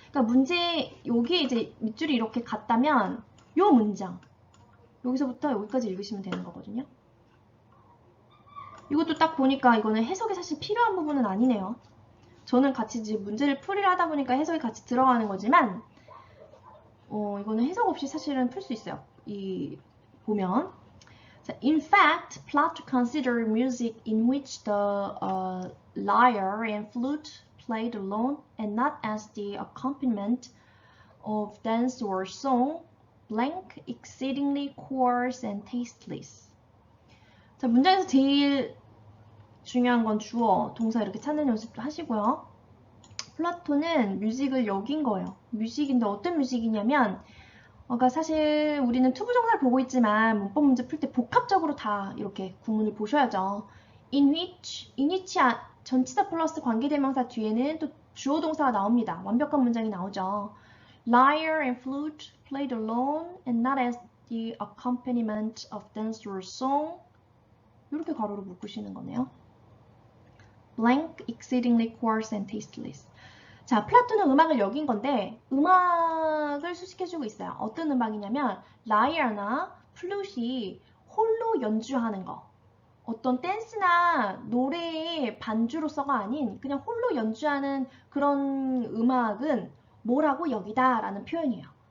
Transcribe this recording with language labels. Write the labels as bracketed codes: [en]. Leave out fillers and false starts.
[ko] 그러니까 문제 여기 이제 밑줄이 이렇게 갔다면 요 문장 여기서부터 여기까지 읽으시면 되는 거거든요. 이것도 딱 보니까 이거는 해석이 사실 필요한 부분은 아니네요. 저는 같이 이제 문제를 풀이를 하다 보니까 해석이 같이 들어가는 거지만 이거는 해석 없이 사실은 풀 수 있어요. 보면 [en] in fact, Plato considered music in which the lyre and flute played alone and not as the accompaniment of dance or song, blank, exceedingly coarse and tasteless. [ko] 자, 문장에서 제일 중요한 건 주어, 동사 이렇게 찾는 연습도 하시고요. 플라톤은 뮤직을 여긴 거예요. 뮤직인데 어떤 뮤직이냐면 그러니까 사실 우리는 투부정사를 보고 있지만 문법 문제 풀 때 복합적으로 다 이렇게 구문을 보셔야죠. in which 전치사 플러스 관계대명사 뒤에는 또 주어 동사가 나옵니다. 완벽한 문장이 나오죠. [en] Lyre and flute played alone and not as the accompaniment of dance or song. [ko] 이렇게 가로로 묶으시는 거네요. [en] Blank, exceedingly coarse and tasteless. [ko] 자, 플라톤은 음악을 여긴 건데 음악을 수식해주고 있어요. 어떤 음악이냐면 라이어나 플룻이 홀로 연주하는 거. 어떤 댄스나 노래의 반주로서가 아닌 그냥 홀로 연주하는 그런 음악은 뭐라고 여기다 라는 표현이에요.